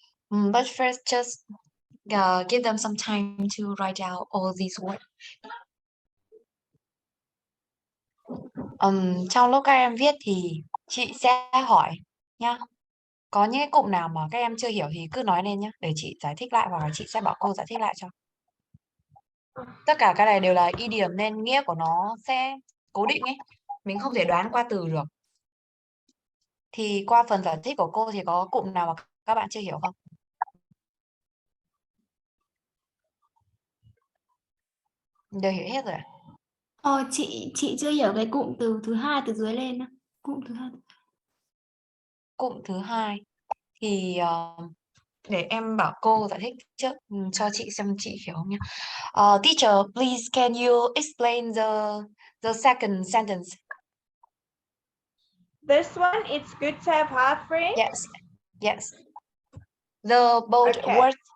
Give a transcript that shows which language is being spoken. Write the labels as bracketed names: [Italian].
[English] But first, just give them some time to write out all these words. [Vietnamese] Trong lúc các em viết thì chị sẽ hỏi nhá. Có những cái cụm nào mà các em chưa hiểu thì cứ nói lên nhá, để chị giải thích lại hoặc là chị sẽ bảo cô giải thích lại cho. Tất cả cái này đều là idiom nên nghĩa của nó sẽ cố định ấy. Mình không thể đoán qua từ được. Thì qua phần giải thích của cô thì có cụm nào mà các bạn chưa hiểu không? Đều hiểu hết rồi à? Chị chưa hiểu cái cụm từ thứ hai từ dưới lên. Cụm thứ hai. Cụm thứ hai thì để em bảo cô giải thích trước cho chị xem chị hiểu không nhé. [English] Teacher, please can you explain the second sentence? This one, it's good to have hard friends. Yes, yes. The bold Okay. word.